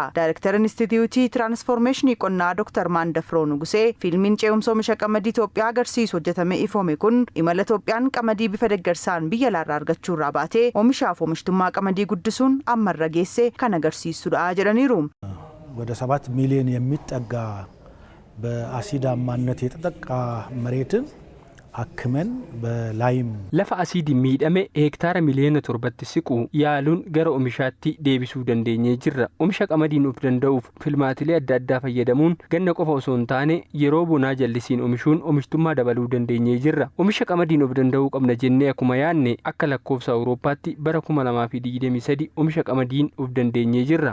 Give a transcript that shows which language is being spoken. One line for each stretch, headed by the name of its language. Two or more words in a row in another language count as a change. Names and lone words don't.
Oromo: Daayireektar Instituutii Tiraansformeeshinii Qonnaa Dr. Maandafroo Nugusee fiilmiin ce'umsa oomisha qamadii Itoophiyaa agarsiisu hojjetame ifoome kun imala Itoophiyaan qamadii bifa deeggarsaan biyya alaarraa argachuurraa baatee oomishaaf oomishtummaa qamadii guddisuun ammarra geesse kan agarsiisudha jedhaniiru.
Amharic: ወደ 7 ሚሊዮን የሚጠጋ በአሲዳማነት የተጠቃ መሬትን አክመን በላይም
Oromo: lafa asiidii miidhame hektaara miliyoona 7 siqu yaaluun gara oomishaatti deebisuu dandeenyee jirra. Oomisha qamadiin of danda'uuf filmaatilee adda addaa fayyadamuun ganna qofa osoo hin taane yeroo bonaa jallisiin oomishuun oomishtummaa dabaluu dandeenyee jirra. Oomisha qamadiin of danda'uu qabna jennee akkuma yaadne akka lakkoofsa Awurooppaatti bara 2023 oomisha qamadiin of dandeenyee jirra.